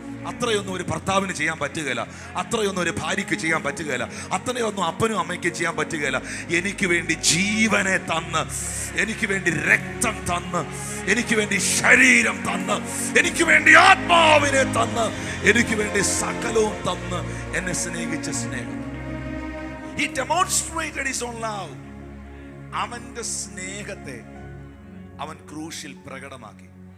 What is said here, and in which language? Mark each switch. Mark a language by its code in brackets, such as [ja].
[ml] അത്രയൊന്നും ഒരു ഭർത്താവിന് ചെയ്യാൻ പറ്റുകയില്ല, അത്രയൊന്നും ഒരു ഭാര്യയ്ക്ക് ചെയ്യാൻ പറ്റുകയില്ല, അത്രയൊന്നും അപ്പനും അമ്മയ്ക്ക് ചെയ്യാൻ പറ്റുകയില്ല. എനിക്ക് വേണ്ടി ജീവനെ തന്ന്, എനിക്ക് വേണ്ടി രക്തം തന്ന്, എനിക്ക് വേണ്ടി ശരീരം തന്ന്, എനിക്ക് വേണ്ടി ആത്മാവിനെ തന്ന്, എനിക്ക് വേണ്ടി സകലവും തന്ന് എന്നെ സ്നേഹിച്ച സ്നേഹം. [en] He demonstrated his own love. [ml] അവന്റെ സ്നേഹത്തെ അവൻ ക്രൂശിൽ പ്രകടമാക്കി.